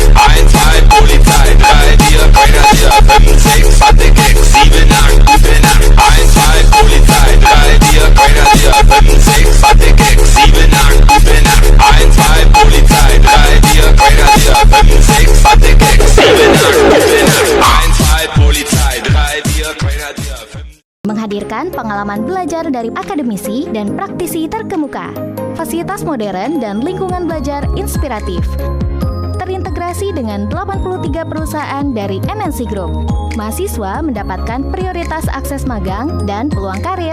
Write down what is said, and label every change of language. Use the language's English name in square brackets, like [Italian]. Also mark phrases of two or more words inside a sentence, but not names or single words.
[German] 1, 2, Polizei, 3, 4, Grenadier, 5, 6, alte Keks, 7, 8, gute Nacht. 1, 2, Polizei, 3, 4, Grenadier, 5, 6, alte Keks, 7, 8, gute Nacht. 1, 2, Polizei, 3, 4, Grenadier, 5, 6, alte Keks, 7, 8, gute Nacht. 1, 2, Polizei, 3, 4, Grenadier, 5... [Indonesian] Menghadirkan pengalaman belajar dari akademisi dan praktisi terkemuka, fasilitas modern dan lingkungan belajar inspiratif. Terintegrasi dengan 83 perusahaan dari MNC Group. Mahasiswa mendapatkan prioritas akses magang dan peluang karir.